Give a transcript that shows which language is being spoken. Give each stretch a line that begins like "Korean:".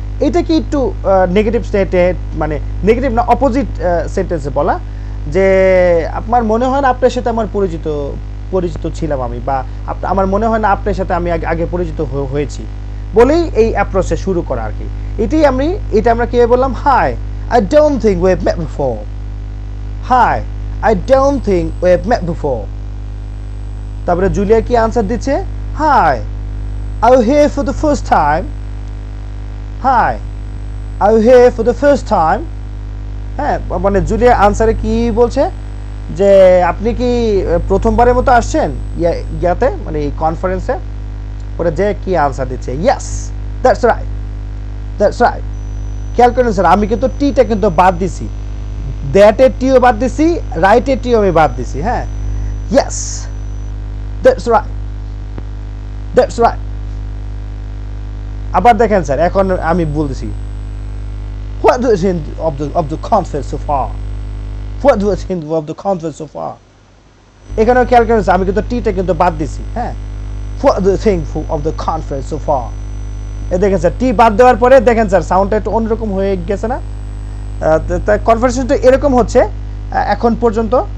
Bangla: এটা কি একটু নেগেটিভ মানে নেগেটিভ না, অপোজিট সেন্টেন্সে বলা, যে আমার মনে হয় না আপনার সাথে আমার পরিচিত ছিলাম আমি, বা আমার মনে হয় না আপনার সাথে আমি আগে পরিচিত হয়েছি, বলেই এই অ্যাপ্রোচে শুরু করা আর কি। এটা আমরা কি বললাম,
English: Hi, I don't think we've met before. Hi, I don't think we've met before.
Bangla: তারপরে জুলিয়া কি আনসার দিচ্ছে,
English: Hi, are you here for the first time? Hi, are you here for the first time?
Bangla: হ্যাঁ, মানে Julia আনসারে কি বলছে যে আপনি কি প্রথমবারের মতো আসছেন ইয়াতে, মানে এই কনফারেন্সে? ওরা যে কি আনসার দিচ্ছে,
English: Yes, that's right.
Bangla: খেয়াল করেন স্যার, আমি কিন্তু টিটা কিন্তু বাদ দিছি, দ্যাটের টিও বাদ দিছি, রাইটের টিও আমি বাদ দিছি।
English: হ্যাঁ, yes, that's right.
Bangla: আবার দেখেন স্যার, এখন আমি বলতেছি,
English: what do you think of the conference so far? What do you think of the conference so far?
Bangla: এখানেও খেয়াল করেন স্যার, আমি কিন্তু টিটা কিন্তু বাদ দিছি।
English: হ্যাঁ, what do you think of the conference so far?
Bangla: দেখেন স্যার, টি বাদ দেওয়ার পরে দেখেন স্যার সাউন্ডটা একটু অন্যরকম হয়ে গেছে না? কনভারসেশনটা এরকম হচ্ছে এখন পর্যন্ত।